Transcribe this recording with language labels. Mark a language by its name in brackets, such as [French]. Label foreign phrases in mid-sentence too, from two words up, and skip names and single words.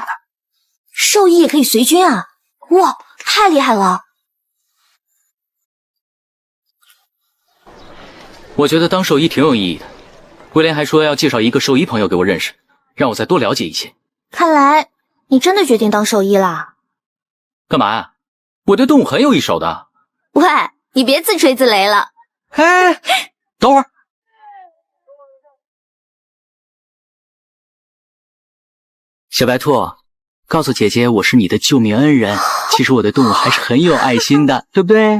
[Chinese] 獸醫也可以隨軍啊？哇，太厲害了！我覺得當獸醫挺有意義的。威廉還說要介紹一個獸醫朋友給我認識，讓我再多了解一些。看來你真的決定當獸醫啦？幹嘛呀？我對動物很有一手的。喂，你別自吹自擂了。哎，等會兒。小白兔，告訴姐姐我是你的救命恩人。其實我對動物還是很有愛心的，對不對？